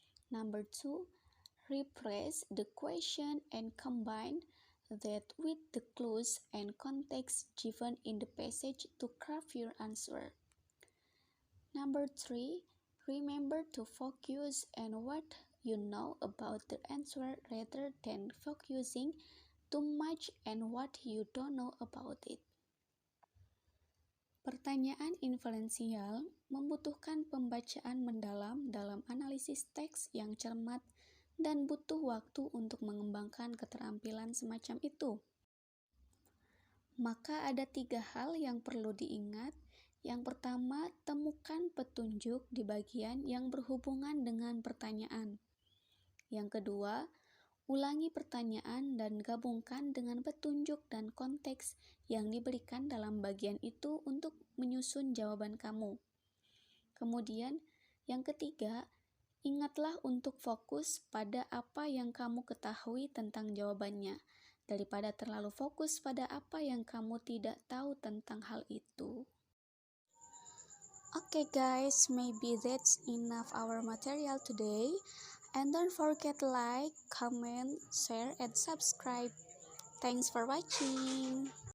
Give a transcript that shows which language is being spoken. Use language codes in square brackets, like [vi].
[en] Number 2, rephrase the question and combine that with the clues and context given in the passage to craft your answer. Number 3, remember to focus on what you know about the answer rather than focusing too much on what you don't know about it. [id] Pertanyaan inferensial membutuhkan pembacaan mendalam dalam analisis teks yang cermat dan butuh waktu untuk mengembangkan keterampilan semacam itu. Maka ada 3 hal yang perlu diingat. Yang pertama, temukan petunjuk di bagian yang berhubungan dengan pertanyaan. Yang kedua, ulangi pertanyaan dan gabungkan dengan petunjuk dan konteks yang diberikan dalam bagian itu untuk menyusun jawaban kamu. Kemudian, yang ketiga, ingatlah untuk fokus pada apa yang kamu ketahui tentang jawabannya, daripada terlalu fokus pada apa yang kamu tidak tahu tentang hal itu. [en] Okay guys, maybe that's enough our material today. And don't forget like, comment, share, and subscribe. Thanks for watching.